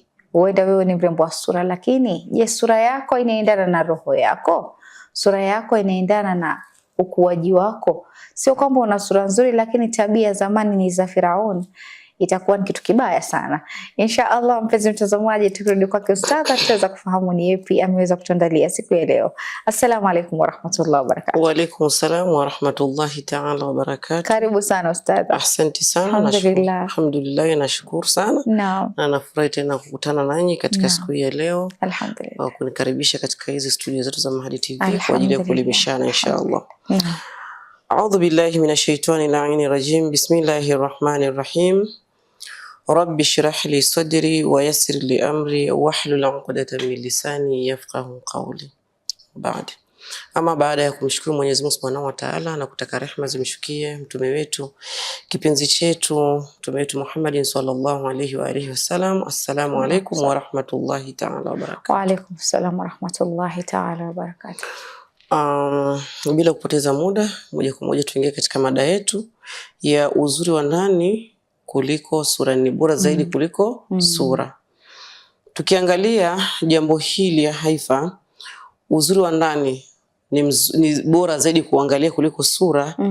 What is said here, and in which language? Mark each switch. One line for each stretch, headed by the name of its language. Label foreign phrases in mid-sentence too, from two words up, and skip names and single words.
Swahili: Huenda wewe ni mrembo wa sura, lakini je, sura yako inaendana na roho yako? Sura yako inaendana na ukuaji wako? Sio kwamba una sura nzuri lakini tabia zamani ni za Firaun, itakuwa ni kitu kibaya sana. Inshallah mpenzi mtazamaji, tukirudi kwake ustadha tutaweza kufahamu ni yapi ameweza kutuandalia siku ya leo.
Arabic: السلام عليكم ورحمة الله وبركاته. وعليكم السلام ورحمة الله تعالى وبركاته.
Swahili: Karibu sana ustadha. Asante sana. Alhamdulillah, nashukuru sana. Na nafurahi tena kukutana nanyi katika siku ya leo. Alhamdulillah. Wa kunikaribisha katika hizi studio zetu za Mahadi TV kwa ajili ya kuelimishana inshallah.
Arabic: أعوذ بالله من الشيطان اللعين الرجيم. بسم الله الرحمن الرحيم. رب اشرح لي صدري ويسر لي أمري واحلل عقدة من لساني يفقهوا قولي.
Swahili: Baada ya kumshukuru Mwenyezi Mungu
Arabic: سبحانه وتعالى
Swahili: na kutaka rehema zimshukie mtume wetu kipenzi chetu, mtume wetu Muhammadin
Arabic: صلى الله عليه وآله وسلم. السلام عليكم ورحمة الله تعالى وبركاته. وعليكم السلام ورحمة الله تعالى وبركاته.
Swahili: Bila kupoteza muda, moja kwa moja tuingie katika mada yetu ya uzuri wa ndani kuliko sura, ni bora zaidi kuliko sura. Tukiangalia jambo hili ya Haifa, uzuri wa ndani ni bora zaidi kuangalia kuliko sura.